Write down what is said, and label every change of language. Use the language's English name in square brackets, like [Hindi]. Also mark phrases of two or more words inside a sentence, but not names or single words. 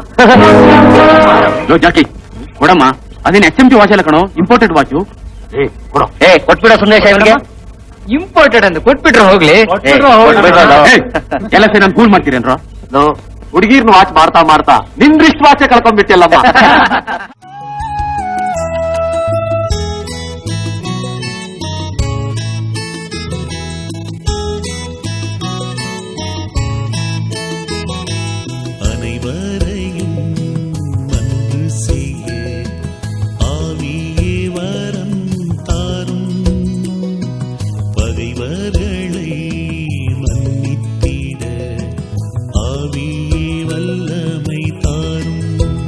[Kannada] ಜಾಕಿ ಕೊಡಮ್ಮ, ಅದೇನು HMT ವಾಚ್ ಅಲ್ಲ ಕಣೋ, [English] imported watch. [Kannada] ಕೊಟ್ಬಿಡ ಸಂದೇಶ ಇವನಿಗೆ. ಇಂಪೋರ್ಟೆಡ್ ಅಂತ ಕೊಟ್ಬಿಟ್ರೆ ಹೋಗ್ಲಿ. ಎಲ್ಲ ಸೇರಿ ನಾನು ಕೂಲ್ ಮಾಡ್ತೀರೇನ್ರ? ಹುಡುಗಿರ್ನ ವಾಚ್ ಮಾಡ್ತಾ ಮಾಡ್ತಾ ನಿಂದ್ರಿಷ್ಟು ವಾಚೆ ಕಳ್ಕೊಂಡ್ಬಿಟ್ಟಿಲ್ಲಮ್ಮ. [Tamil] அனைவரையும் அன்பு செய்ய ஆவியே வரம் தாரும், பகைவர்களை மன்னித்திட ஆவியே வல்லமை தாரும்.